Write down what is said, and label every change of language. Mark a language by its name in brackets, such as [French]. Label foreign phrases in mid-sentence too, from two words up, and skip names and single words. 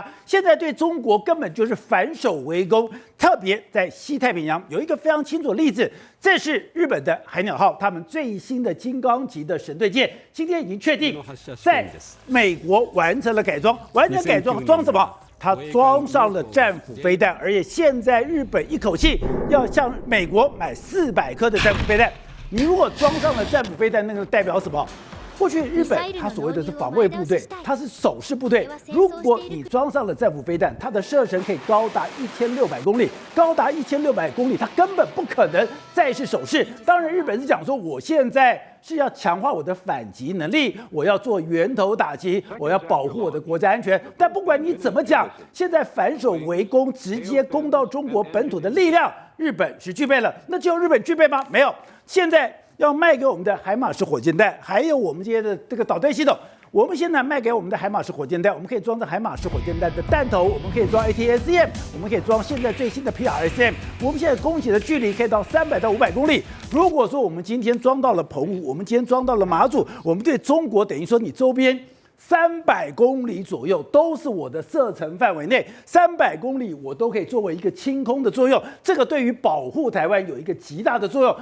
[Chinese] 現在對中國根本就是反守為攻。特別在西太平洋有一個非常清楚的例子，這是日本的海鳥號，他們最新的金剛級的神盾艦，今天已經確定在美國完成了改裝。完成改裝裝什麼？它裝上了戰斧飛彈，而且現在日本一口氣要向美國買400顆的戰斧飛彈。你如果裝上了戰斧飛彈，那個代表什麼？過去日本它所謂的是防衛部隊，它是守勢部隊。如果你裝上了戰斧飞彈，它的射程可以高達1600公里，高達1600公里，它根本不可能再是守勢。当然，日本是講說，我現在是要強化我的反擊能力，我要做源頭打擊，我要保護我的國家安全。但不管你怎麼講，現在反守為攻，直接攻到中國本土的力量，日本是具備了。那只有日本具備嗎？沒有。現在要賣給我們的海馬式火箭彈，還有我們这些的這個導彈系統，我們現在賣給我們的海馬式火箭彈，我們可以裝着海馬式火箭彈的彈頭，我們可以裝 ATACM， 我們可以裝現在最新的 PRSM， 我們現在攻擊的距離可以到300到500公里。如果說我們今天裝到了澎湖，我們今天裝到了馬祖，我們對中國等於說你周邊300公里左右都是我的射程範圍內，300公里我都可以作為一個清空的作用，這個對於保護台灣有一個極大的作用。